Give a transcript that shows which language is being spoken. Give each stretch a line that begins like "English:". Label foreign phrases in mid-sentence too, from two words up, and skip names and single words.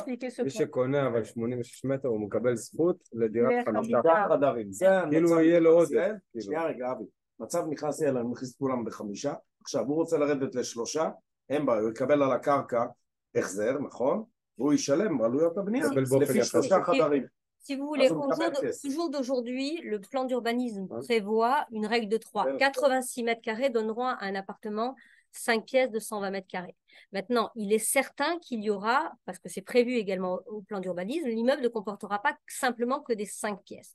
Hebrew: מי שקונה אבל 86 מטר הוא מקבל זכות לדירת 5 חדרים. כאילו יהיה לו עוד. שנייה רגע אבי, מצב נכנס אליי, אני מכניס כולם ב5, עכשיו הוא רוצה לרדת ל3, אין בעיה, הוא יקבל על הקרקע החזר, נכון? והוא ישלם עלויות הבנייה לפי 3 חדרים.
French: Si vous voulez, au jour d'aujourd'hui, le plan d'urbanisme prévoit une règle de 3. 86 mètres carrés donneront à un appartement 5 pièces de 120 mètres carrés. Maintenant, il est certain qu'il y aura, parce que c'est prévu également au plan d'urbanisme, l'immeuble ne comportera pas simplement que des 5 pièces.